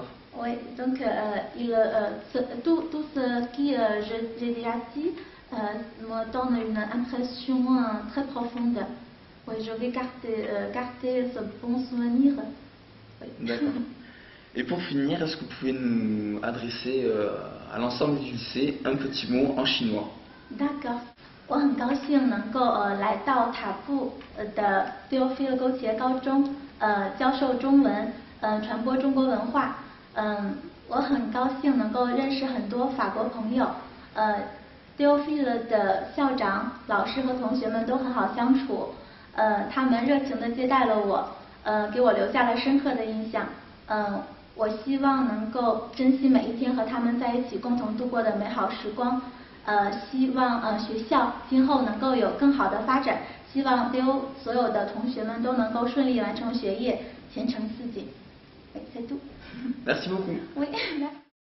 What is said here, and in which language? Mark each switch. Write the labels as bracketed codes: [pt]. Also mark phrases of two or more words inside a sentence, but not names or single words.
[fr] Oui, donc tout ce qui j'ai déjà dit me donne une impression très profonde. Oui, je vais garder ce bon souvenir. Oui. D'accord. Et pour finir, est-ce que vous pouvez nous adresser à l'ensemble du lycée un petit mot en chinois? D'accord. [zh] 我很高兴能够来到塔布的 Théophile Gautier 高中教授中文传播中国文化我很高兴能够认识很多法国朋友Théophile 的校长、老师和同学们都很好相处他们热情地接待了我给我留下了深刻的印象我希望能够珍惜每一天和他们在一起共同度过的美好时光希望学校今后能够有更好的发展，希望所有的同学们都能够顺利完成学业，前程似锦。 [fr] C'est tout. Merci beaucoup. Oui.